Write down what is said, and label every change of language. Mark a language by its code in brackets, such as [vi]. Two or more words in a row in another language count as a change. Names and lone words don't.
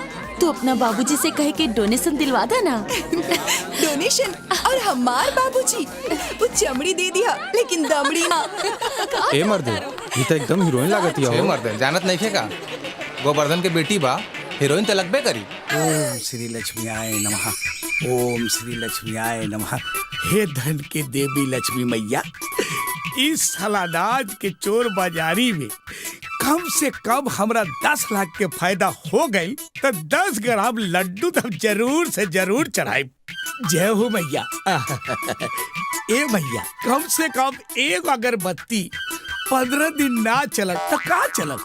[bho] तो अपना बाबूजी से कहे के डोनेशन दिलवा देना। डोनेशन? और हमार बाबूजी वो चमड़ी दे दिया लेकिन दमड़ी ना। ए मर्द, ये तो एकदम हीरोइन लागत है। मर्द जानत नहीं खे का, गोवर्धन के बेटी बा, हीरोइन तो लगबे करी। [sa] ओम श्री लक्ष्मीयाय नमः, ओम श्री लक्ष्मीयाय नमः। [bho] हे धन के देवी लक्ष्मी मैया, इस सालानाज के चोर बाजारी में कम से कम हमरा 10 लाख के फायदा हो गई तो 10 ग्राम लड्डू तो जरूर से जरूर चढ़ाई। जय हो मैया। ए मैया, कम से कम एक अगरबत्ती 15 दिन ना चलत तो का चलत?